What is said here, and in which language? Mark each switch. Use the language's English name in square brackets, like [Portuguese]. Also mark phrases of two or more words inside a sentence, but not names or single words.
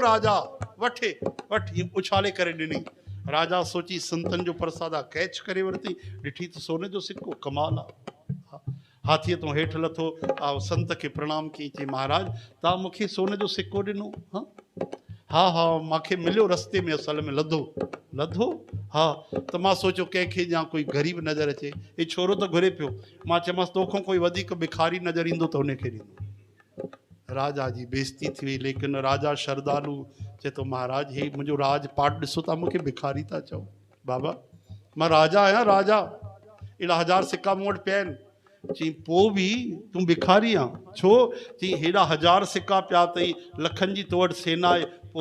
[Sindhi] राजा वठ हीअं उछाले करे ॾिनई राजा सोची संतनि जो प्रसाद आहे कैच करे वरिती ॾिठी त सोन जो सिक्को कमाल आहे हाथीअ तो हेठि लथो संत खे प्रणाम कई चई महाराज तव्हां मूंखे सोन जो सिक्को ॾिनो हा हा मूंखे मिलियो रस्ते में असल में लधो हा त मां सोचियो कंहिंखे या कोई ग़रीब नज़र अचे हे छोरो त घुरे पियो मां चयोमांसि तोखां कोई वधीक भिखारी नज़र ईंदो त हुनखे ॾींदो राजा जी बेइज़ती थी वई लेकिन राजा श्रद्धालु चए थो महाराज हे मुंहिंजो राजपाट ॾिसो था मूंखे भिखारी था चओ बाबा मां राजा आहियां राजा अहिड़ा 1000 सिक्का मूं वटि पिया आहिनि चई पोइ बि तूं भिखारी आहे छो चई हेॾा 1000 सिक्का पिया अथई लखनि जी तो वटि सेना आहे पोइ